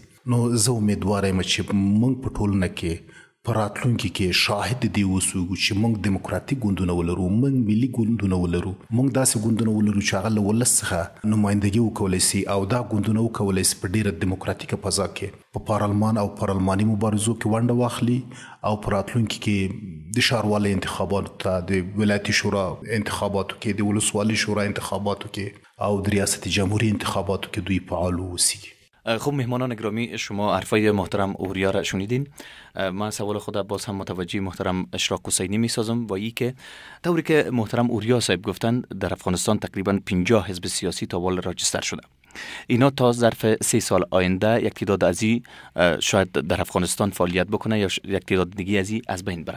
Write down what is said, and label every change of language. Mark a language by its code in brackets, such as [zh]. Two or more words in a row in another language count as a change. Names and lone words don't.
[ps] نو زه امیدواره یم چې موږ په ټولنه کې په راتلونکي کې شاهد دی اوسو چې موږ دیموکراتیک ګوندونه ولرو، موږ ملي ګوندونه ولرو، موږ داسې ګوندونه ولرو چې هغه له ولس څخه نمایندګي وکولی سي او دا ګوندونه وکولی سي په ډېره دیموکراتیکه فضا کې په پارلمان او پارلماني مبارزو کې ونډه واخلي او په راتلونکي کې د ښاروالۍ انتخاباتو ته، د ولایتي شورا انتخاباتو کې، د ولسوالي شورا انتخاباتو کې او د ریاست جمهوری انتخاباتو کې دوی فعال اوسیږي. [fa] خب مهمانان گرامی، شما حرفای محترم اوریا را شنیدین. من سوال خود باز هم متوجه محترم اشراق حسینی می سازم و ای که طوری که محترم اوریا صاحب گفتند در افغانستان تقریبا 50 حزب سیاسی تا حال راجستر شده. اینا تا ظرف 3 سال آینده یک تعداد ازی شاید در افغانستان فعالیت بکنه یا یک تعداد دیگه ازی از بین بره.